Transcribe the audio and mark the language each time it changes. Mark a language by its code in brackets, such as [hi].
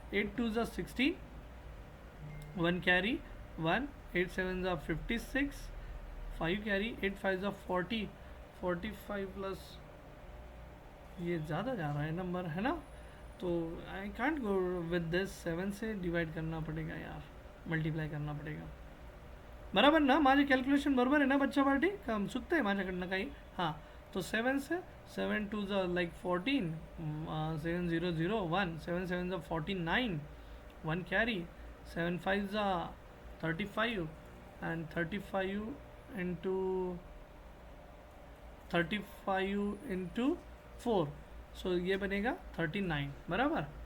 [hi] 8 2 ज़ा 16, 1 कैरी 1, 8 7 ज़ा 56, 5 कैरी, 8 5 ज़ा 40, 45 प्लस, ये ज़्यादा जा रहा है नंबर, है ना? तो [en] I can't go with this. [hi] 7 से डिवाइड करना पड़ेगा यार, मल्टीप्लाई करना पडेगा, [mr] बरोबर ना? माझे कॅल्क्युलेशन बरोबर आहे ना बच्चा पार्टी? का चुकतं आहे माझ्याकडनं काही? [hi] हां, तो 7 से 7 2 ज़ा लाइक 14, 7001, 7 7 ज़ा 49, 1 कैरी, 7 5 ज़ा 35, एंड 35 इंटू 4, सो ये बनेगा 39, बराबर.